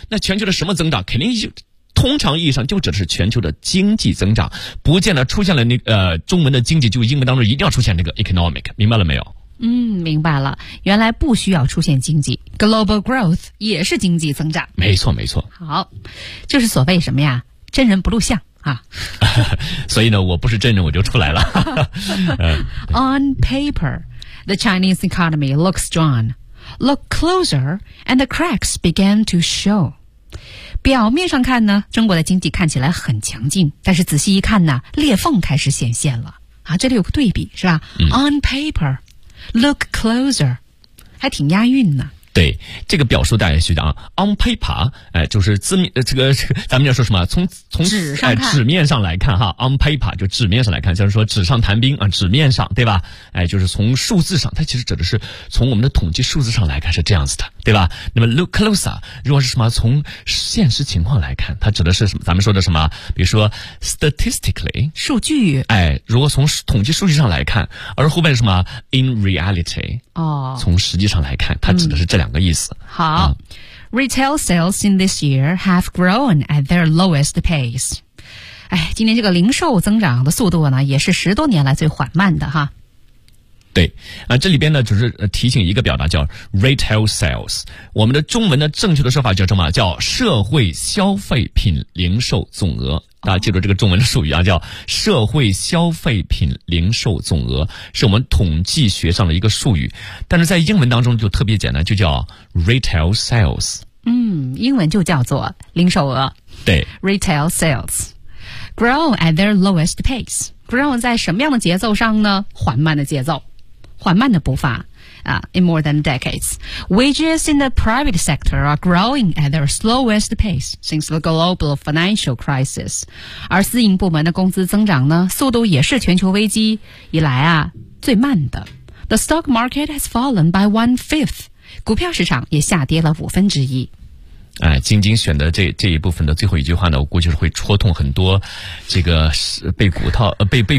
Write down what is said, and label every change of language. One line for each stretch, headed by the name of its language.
Chinese: 那全球的什么增长，肯定就通常意义上就指的是全球的经济增长，不见得出现了那中文的经济，就英文当中一定要出现这个 economic， 明白了没有？明白了，原来不需要出现经济， global growth 也是经济增长。没错没错。好，就是所谓什么呀，真人不露相啊。所以呢，我不是真人我就出来了。
English: On paper, the Chinese economy looks strong. Look closer and the cracks began to show.
Chinese: 表面上看呢，中国的经济看起来很强劲，但是仔细一看呢，裂缝开始显现了啊！这里有个对比是吧 ？
English: On paper, look closer，
Chinese: 还挺押韵呢。对，这个表述大家学的啊 ，on paper， 就是字面这个，咱们要说什么？从纸上看，纸面上来看哈 ，on paper 就纸面上来看，就是说纸上谈兵啊，纸面上对吧？就是从数字上，它其实指的是从我们的统计数字上来看是这样子的，对吧？那么 look closer， 如果是什么从现实情况来看，它指的是什么？咱们说的什么？
English: 比如说 statistically
Chinese: 数据，如果从统计数据上来看，而后面什么
English: in reality
Chinese: 哦，从实际上来看，它指的是这两个意思。好，
English: Retail sales in this year have grown at their lowest pace.
Chinese: 哎，今年这个零售增长的速度呢，也是十多年来最缓慢的哈。对啊，这里边呢就是提醒一个表达叫 retail sales， 我们的中文的正确的说法叫什么，叫社会消费品零售总额，大家记住这个中文的术语啊，叫社会消费品零售总额，是我们统计学上的一个术语，但是在英文当中就特别简单，就叫 retail sales。嗯，英文就叫做零售额，对，
English: retail sales grow at their lowest pace。
Chinese: grow 在什么样的节奏上呢？缓慢的节奏，缓慢的步伐啊。
English: In more than decades, wages in the private sector are growing at their slowest pace since the global financial crisis.
Chinese: 而私营部门的工资增长呢，速度也是全球危机以来啊最慢的。
English: The stock market has fallen by 1/5.
Chinese: 股票市场也下跌了1/5。哎，晶晶选的这一部分的最后一句话呢，我估计是会戳痛很多这个被股套被